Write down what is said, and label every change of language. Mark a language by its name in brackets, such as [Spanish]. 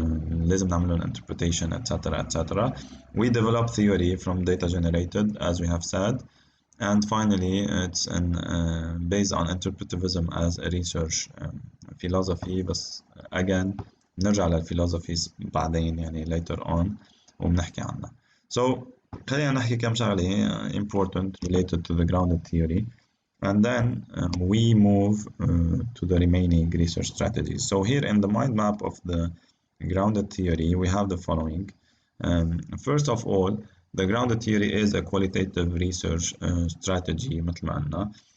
[Arabic] لازم نعمل لهم [English] interpretation etc etc. We develop theory from data generated as we have said, and finally it's based on interpretivism as a research philosophy. [Arabic] بس again نرجع للphilosophies بعدين يعني [English] later on [Arabic] وبنحكي عنها. [English] So [Arabic] خلينا نحكي كم شغلة [English] important related to the grounded theory. And then we move to the remaining research strategies. So here in the mind map of the grounded theory, we have the following. First of all, the grounded theory is a qualitative research strategy [Arabic] مثل ما قلنا.